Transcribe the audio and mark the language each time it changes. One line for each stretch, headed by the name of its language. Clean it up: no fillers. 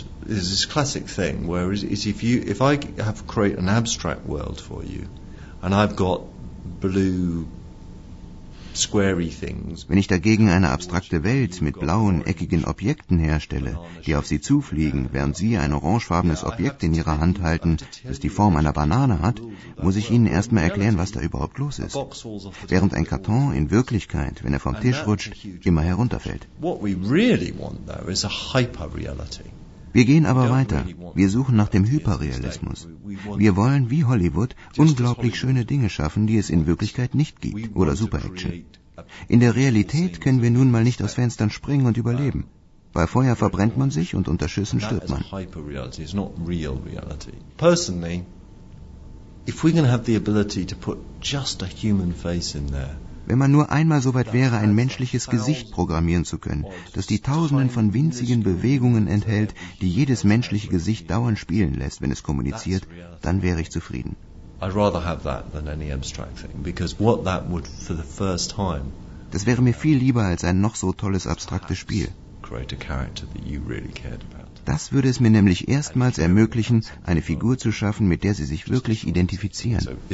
English: There's this classic thing where if I have create an abstract world for you and I've got blue squarey things.
German: Wenn ich dagegen eine abstrakte Welt mit blauen eckigen Objekten herstelle, die auf sie zufliegen, während sie ein orangefarbenes Objekt in ihrer Hand halten, das die Form einer Banane hat, muss ich ihnen erstmal erklären, was da überhaupt los ist. Während ein Karton in Wirklichkeit, wenn er vom Tisch rutscht, immer herunterfällt.
English: What we really want though is a hyperreality.
German: Wir gehen aber weiter. Wir suchen nach dem Hyperrealismus. Wir wollen, wie Hollywood, unglaublich schöne Dinge schaffen, die es in Wirklichkeit nicht gibt, oder Super-Action. In der Realität können wir nun mal nicht aus Fenstern springen und überleben. Bei Feuer verbrennt man sich und unter Schüssen stirbt man.
English: Personally, if we're going to have the ability to put just a human face in there,
German: wenn man nur einmal so weit wäre, ein menschliches Gesicht programmieren zu können, das die tausenden von winzigen Bewegungen enthält, die jedes menschliche Gesicht dauernd spielen lässt, wenn es kommuniziert, dann wäre ich zufrieden.
English: I'd rather have that than any abstract thing, because what that would, for the first time,
German: das wäre mir viel lieber als ein noch so tolles abstraktes Spiel.
English: Create a character that you really cared about.
German: Das würde es mir nämlich erstmals ermöglichen, eine Figur zu schaffen, mit der sie sich wirklich identifizieren.